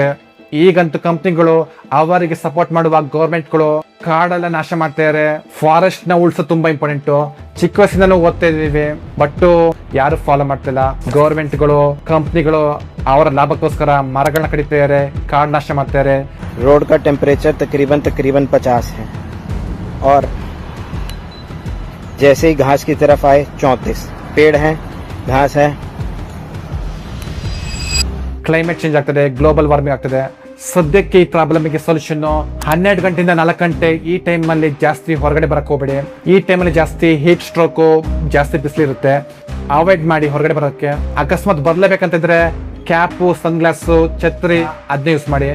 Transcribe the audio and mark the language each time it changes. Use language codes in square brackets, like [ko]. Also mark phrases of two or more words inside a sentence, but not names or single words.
[kn] ಈಗಂತೂ ಕಂಪ್ನಿಗಳು ಅವರಿಗೆ ಸಪೋರ್ಟ್ ಮಾಡುವ ಗೌರ್ಮೆಂಟ್ಗಳು ಕಾಡೆಲ್ಲ ನಾಶ ಮಾಡ್ತಾ ಇದಾರೆ. ಫಾರೆಸ್ಟ್ ನ ಉಳಿಸೋದು ತುಂಬಾ ಇಂಪಾರ್ಟೆಂಟ್. ಚಿಕ್ಕ ವಯಸ್ಸಿಂದನೂ ಓದ್ತಾ ಇದೀವಿ, ಬಟ್ ಯಾರು ಫಾಲೋ ಮಾಡ್ತಿಲ್ಲ. ಗೌರ್ಮೆಂಟ್ಗಳು ಕಂಪ್ನಿಗಳು ಅವರ ಲಾಭಕ್ಕೋಸ್ಕರ ಮರಗಳನ್ನ ಕಡಿತಾ ಇದಾರೆ, ಕಾಡ್ ನಾಶ ಮಾಡ್ತಾ ಇದಾರೆ. [hi] रोड का टेम्परेचर तकरीबन 50 है और जैसे ही घास की तरफ आए 34 पेड़ हैं, घास है. [en] climate change [kn] ಆಗ್ತದೆ, [en] global warming [kn] ಆಗ್ತದೆ. ಸದ್ಯಕ್ಕೆ ಈ ಪ್ರಾಬ್ಲಮ್ಗೆ ಸೊಲ್ಯೂಷನ್ 12 ಗಂಟೆಯಿಂದ 4 ಗಂಟೆ ಈ ಟೈಮ್ ಅಲ್ಲಿ ಜಾಸ್ತಿ ಹೊರಗಡೆ ಬರಕ್ ಹೋಗ್ಬೇಡಿ. ಈ ಟೈಮ್ ಅಲ್ಲಿ ಜಾಸ್ತಿ [en] heat stroke, [kn] ಜಾಸ್ತಿ ಬಿಸಿಲಿರುತ್ತೆ, ಅವಾಯ್ಡ್ ಮಾಡಿ ಹೊರಗಡೆ ಬರೋಕ್ಕೆ. ಅಕಸ್ಮಾತ್ ಬರ್ಲೇಬೇಕಂತಿದ್ರೆ [en] cap, sunglass, [kn] ಛತ್ರಿ ಅದನ್ನ ಯೂಸ್ ಮಾಡಿ.